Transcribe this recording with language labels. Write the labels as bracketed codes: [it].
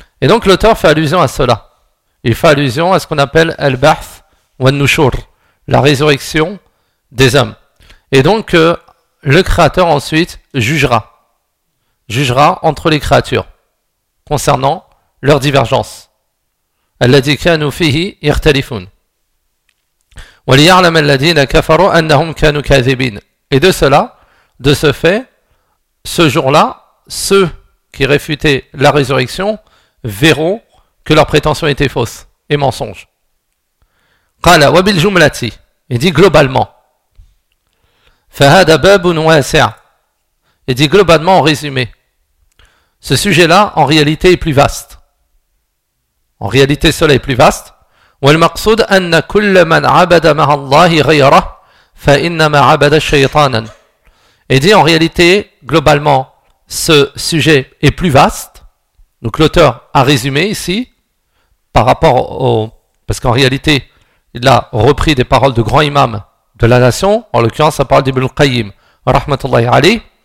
[fr] Et donc l'auteur fait allusion à cela. Il fait allusion à ce qu'on appelle « [ar] al-ba'th wa an-nushur [fr] », la résurrection des hommes. Et donc le Créateur ensuite jugera entre les créatures concernant leur divergence. [ar] « Al-ladikanu fihi irtalifun » وَلِيَعْلَمَ الَّذِينَ كَفَرُوا أَنَّهُمْ كَانُوا كَذِبِينَ. [fr] Et de cela, de ce fait, ce jour-là, ceux qui réfutaient la résurrection verront que leur prétention était fausse et mensonge. [ar] قَالَ وَبِالْجُمْلَةِ. [fr] Il dit globalement. [ar] فَهَذَا بَابٌ وَاسِعٌ. [fr] Il dit globalement en résumé. Ce sujet-là, en réalité, est plus vaste. En réalité, cela est plus vaste. [ar] والمقصود أن كل من عبد مع الله غيره فإنما عبد الشيطان. [fr] Et dit en réalité, globalement, ce sujet est plus vaste. Donc l'auteur a résumé ici, par rapport au. Parce qu'en réalité, il a repris des paroles de grands imams de la nation, en l'occurrence, ça parle d'Ibn al-Qayyim, rahmatullahi alayh.